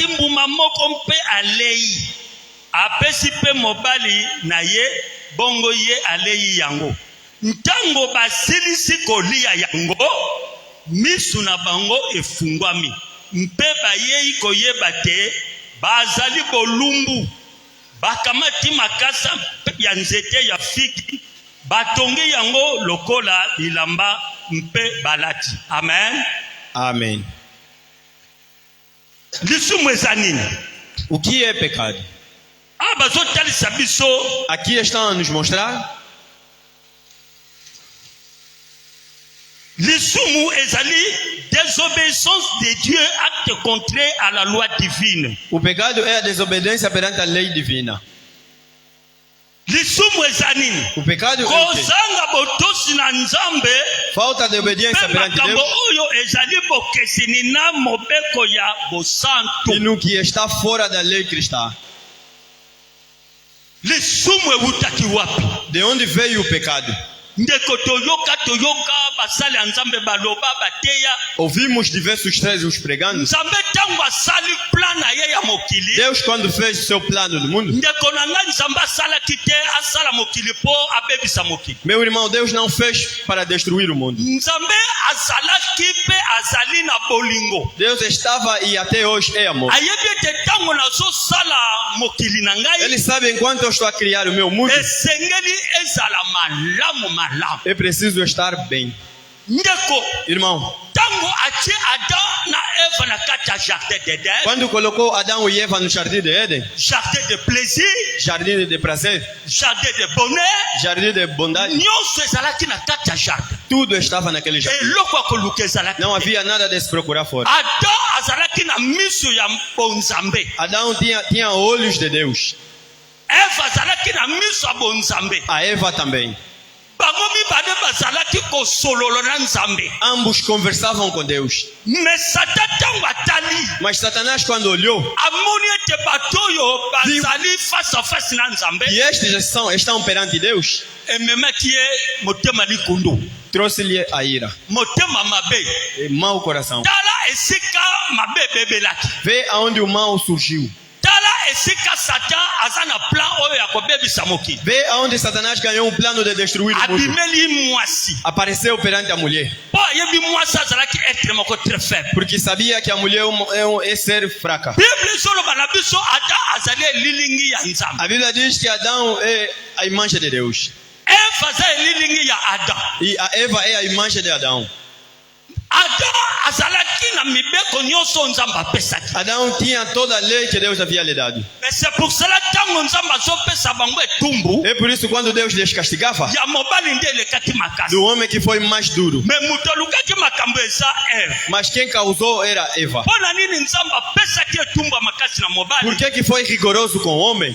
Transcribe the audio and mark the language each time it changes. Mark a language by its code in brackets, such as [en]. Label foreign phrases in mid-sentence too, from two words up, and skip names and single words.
[ln] mbuma moko mpe alei apesi pe mobali na ye bongo ye alei yango ntango basilisi kolia yango misu na bango efungwami mpe bayei koyeba te bazali bolumbu bakamati makasa ya nzete ya figi batongi yango lokola bilamba mpe balati. Amen. [pt] Amém. [ln] Lisumu eza nini? [pt] O que é pecado? [ln] Bazotalisa biso [pt] Aqui estão a nos mostrar. [ln] Lisumu ezali [fr] désobéissance de Dieu, acte contraire à la loi divine. [pt] O pecado é a desobediência perante a lei divina. [ln] Lisumu eza nini? [pt] O pecado é o quê? [ln] Kozanga botosi na Nzambe [pt] Falta de obediência [ln] pe [pt] perante [ln] makambo [pt] Deus [ln] oyo ezali bokeseni na mobeko ya bosantu. [pt] e no que está fora da lei cristã. [ln] Lisumu ewutaki wapi? [pt] De onde veio o pecado? [ln] Ndeko toyoka basali ya Nzambe baloba bateya [pt] Ouvimos diversos trechos pregando. [ln] Nzambe tango asali plan na ye ya mokili. [pt] Deus, quando fez o seu plano no mundo, [ln] Ndeko na ngai Nzambe asalaki te asala mokili po abebisa mokili. [pt] meu irmão, Deus não fez para destruir o mundo. [ln] Nzambe azalaki pe azali na bolingo. [pt] Deus estava e até hoje é amor. [ln] Ayebi ete tango nazosala mokili na ngai [pt] Ele sabe, enquanto eu estou a criar o meu mundo, [ln] esengeli ezala malamu. [pt] é preciso estar bem. [ln] Ndeko [pt] Irmão, [ln] tango atie Adam na Eva na kati ya [fr] jardin d'Eden, [pt] quando colocou Adão e Eva no jardim de Éden, [fr] jardin de plaisir, [pt] jardim de prazer, [fr] jardin de bonheur, [pt] jardim de bondade, [ln] nyonso ezalaki na kati ya jardin. [pt] tudo estava naquele jardim. [ln] Eloko ya koluka ezalaki [pt] Não [ln] te. [pt] havia nada de se procurar fora. [ln] Adam azalaki na miso ya bonzambe. [pt] Adão tinha olhos de Deus. [ln] Eva azalaki na miso ya bonzambe. [pt] A Eva também. [ln] Bango mibale bazalaki kosolola na Nzambe. [pt] Ambos conversavam com Deus. [ln] Mais Satan tango atali [pt] Mas Satanás, quando olhou, [ln] amoni ete bato oyo bazali [fr] face à face [ln] na Nzambe [pt] e estes estão perante Deus, [ln] ememaki ye motema likundu, [pt] trouxe-lhe a ira, [ln] motema mabe. [pt] e mau coração. [ln] Tala esika mabe ebebelaki, [pt] Vê aonde o mal surgiu. [ln] tala esika Satan aza na plan oyo ya kobebisa mokili. [pt] Vê aonde Satanás ganhou um plano de destruir o mundo. [ln] Abimeli mwasi [pt] Apareceu perante a mulher, [ln] po ayebi mwasi azalaki etre moko [fr] très faible. [pt] porque sabia que a mulher é ser fraca. [ln] Bible ezoloba na biso Adam azali elilingi ya Nzambe, [pt] A Bíblia diz que Adão é a imagem de Deus. [ln] Eva aza elilingi ya Adam. [pt] E a Eva é a imagem de Adão. [ln] Adam azalaki na mibeko nyonso Nzambe apesaki. [pt] Adão tinha toda a lei que Deus havia lhe dado. [fr] Mais c'est pour cela [ln] tango Nzambe azopesa bango etumbu [pt] É por isso quando Deus les castigava, [ln] ya mobali nde elekaki makasi. [pt] do homem que foi mais duro. [ln] Mais moto alukaki makambo eza Eve. [pt] Mas quem causou era Eva. [ln] Mpona nini Nzambe apesaki etumbu ya makasi na mobali? [pt] Por que foi rigoroso com o homem?